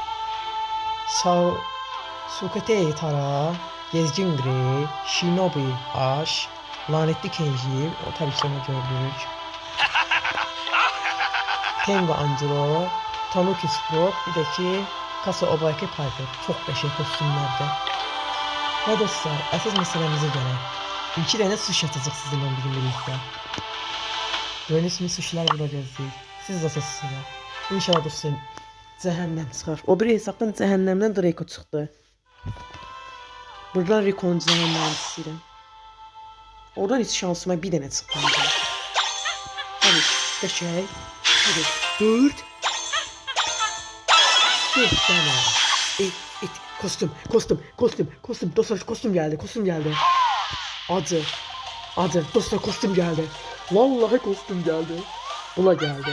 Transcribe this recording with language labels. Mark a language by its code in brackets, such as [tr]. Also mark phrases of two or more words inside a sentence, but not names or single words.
[tr] Sukete Tara, Gezgin Grey, Shinobi Ash, Lanetli Kenji, o tabii ki onu gördük. Tengo Angelo, Tanuki Sprout, bir de ki Kasa Obake Piper. [az] Çok qəşəng kostümlərdə. Və dostlar, əsas məsələmizə gələk. 2 dənə suş atacaq sizinlə birlikdə. Gördüyünüz kimi suşlar vuracağız. Siz də səsizsiniz. İnşallah dostlar cəhənnəm çıxar. O bir hesabdan cəhənnəmdən Draco çıxdı. Buradan Rico'nun cəhənnəmini istəyirəm. Oradan heç şansıma bir dənə çıxdı. Hadi, qəşəng. [tr] Hadi, 4 tane. Kostüm. Dostlar kostüm geldi. Adı. Dostlar kostüm geldi. Vallahi kostüm geldi. Bula geldi.